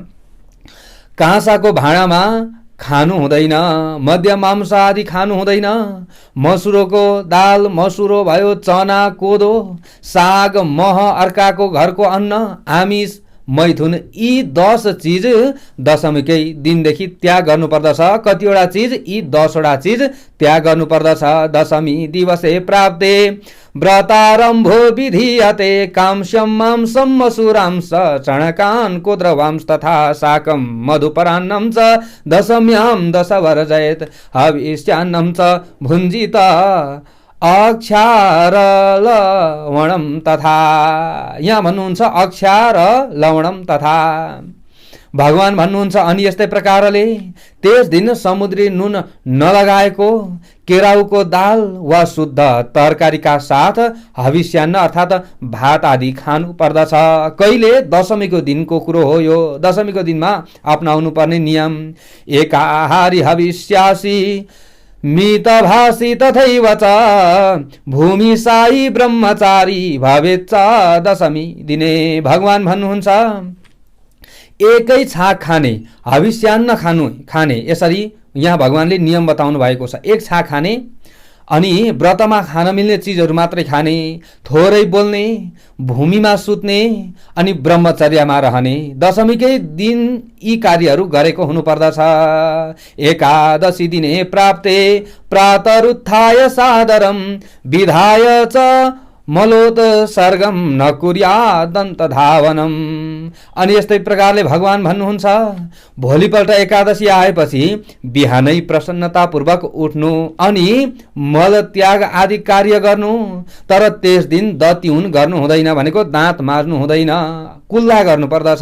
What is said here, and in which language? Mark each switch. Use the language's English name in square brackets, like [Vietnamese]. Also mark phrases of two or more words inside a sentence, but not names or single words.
[Nepali] काँसाको भाँडामा खानु हुँदैन, मध्य मांस आदि खानु हुँदैन, मसुरोको दाल, मसुरो भयो, चना, कोदो, साग, मह, अर्काको घरको अन्न, आमिष, मैथुन, यी 10 चिज दशमीकै दिनदेखि त्याग गर्नुपर्दछ। कतिवटा चिज, यी 10वटा चिज त्याग गर्नुपर्दछ। [Sanskrit] दशमी दिवसे प्राप्ते व्रतारम्भो विधीयते कांस्यं मांसं मसुरांस चणकान् कुद्रवांस तथा शाकं मधुपरान्नं च दशम्यां दशवर्जयेत् हविष्यान्नं च भुञ्जित अक्षार लवणम तथा। [Nepali] यहाँ भन्नुहुन्छ [Sanskrit] अक्षार लवणम तथा। [Nepali] भगवान भन्नुहुन्छ, अनि यस्तै प्रकारले त्यस दिन समुद्री नुन नलगाएको केराउको दाल वा शुद्ध तरकारीका साथ हविष्यान्न अर्थात् भात आदि खानु पर्दछ। कहिले? दशमीको दिनको कुरो हो यो। दशमीको दिनमा अपनाउनु पर्ने नियम। [Sanskrit] एकाहारी हविष्यासी मितभाषी तथैव च भूमिशायी ब्रह्मचारी भवेच्च दशमी दिने। [Nepali] भगवान भन्नुहुन्छ, एकै छाक खाने, हविष्यान्न खाने, यसरी यहाँ भगवानले नियम बताउनु भएको छ। एक छाक खाने अनि व्रतमा खान मिल्ने चिजहरू मात्रै खाने, थोरै बोल्ने, भूमिमा सुत्ने अनि ब्रह्मचर्यमा रहने। दशमीकै दिन यी कार्यहरू गरेको हुनुपर्दछ। [Sanskrit] एकादशी दिने प्राप्ते प्रातरुत्थाय सादरम विधाय च मलोत सर्गम न कुर्यादन्त धावनम। [Nepali] अनि यस्तै प्रकारले भगवान भन्नुहुन्छ, भोलिपल्ट एकादशी आएपछि बिहानै प्रसन्नतापूर्वक उठ्नु अनि मल त्याग आदि कार्य गर्नु। तर त्यस दिन दत्युन गर्नु हुँदैन, भनेको दाँत माझ्नु हुँदैन, कुल्ला गर्नु पर्दछ।